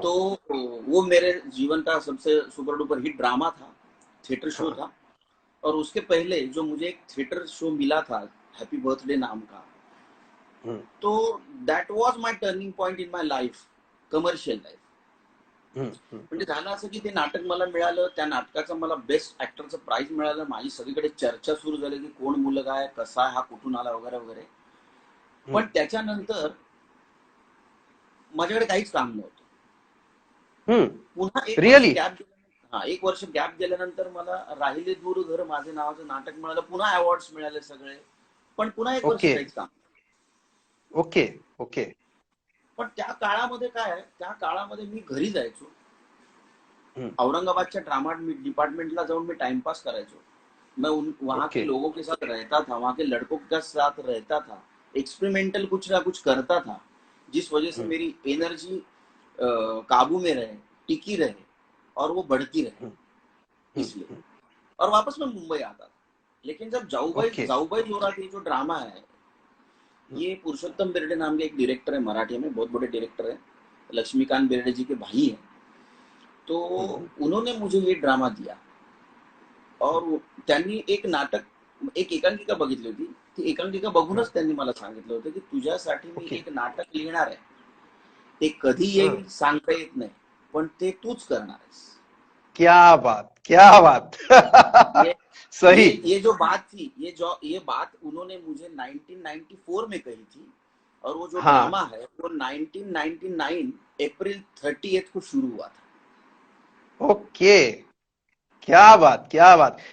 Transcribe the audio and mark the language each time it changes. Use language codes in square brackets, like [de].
[hi] तो वो मेरे जीवन का सबसे सुपर डुपर हिट ड्रामा था, थिएटर शो था. और उसके पहले जो मुझे एक थिएटर शो मिला था हैप्पी बर्थडे नाम का, तो [en] That was my turning point in my life, commercial life. [mr] म्हणजे झालं असं की ते नाटक मला मिळालं, त्या नाटकाचं मला बेस्ट ऍक्टरचं प्राइज मिळालं. माझी सगळीकडे चर्चा सुरू झाली की कोण मुलगा आहे, कसा आहे, हा कुठून आला वगैरे वगैरे. पण त्याच्यानंतर माझ्याकडे काहीच काम नव्हतं. पुन्हा एक वर्ष गॅप गेल्यानंतर मला राहिले दूर घर माझे नावाचं नाटक मिळालं, पुन्हा अवॉर्ड्स मिळाले सगळे, पण पुन्हा एक वर्ष काहीच काम. [en] Okay okay. [mr] पण त्या काळामध्ये काय, त्या काळामध्ये मी घरी जायचो, औरंगाबादच्या ड्रामा डिपार्टमेंटला जाऊन मी टाइमपास करायचो. [hi] मैं वहां के लोगों के साथ रहता था, वहां के लड़कों के साथ रहता था, एक्सपेरिमेंटल कुछ ना कुछ करता था, जिस वजह से मेरी एनर्जी काबू में रहे, टिकी रहे और वो बढ़ती रहे, इसलिए. और वापस मैं मुंबई आता था. लेकिन जब जाऊबाई जोरात ये जो ड्रामा है, ये पुरुषोत्तम बेर्डे नाम के एक डायरेक्टर है मराठी में, बहुत बड़े डायरेक्टर है, लक्ष्मीकांत बेर्डे जी के भाई हैं. तो उन्होंने मुझे ये ड्रामा दिया और [mr] त्यांनी एक नाटक, एक एकांकिका बघितली होती. ती एकांकिका बघूनच त्यांनी मला सांगितलं होतं की तुझ्यासाठी मी एक नाटक लिहिणार आहे, ते कधी येईल सांगता येत नाही, पण ते तूच करणार आहेस. [hi] क्या बात, क्या बात. सही. ये जो बात थी, ये बात उन्होंने मुझे 1994 में कही थी और वो जो ड्रामा है वो 1999 अप्रैल 30 को शुरू हुआ था. ओके. क्या बात, क्या बात.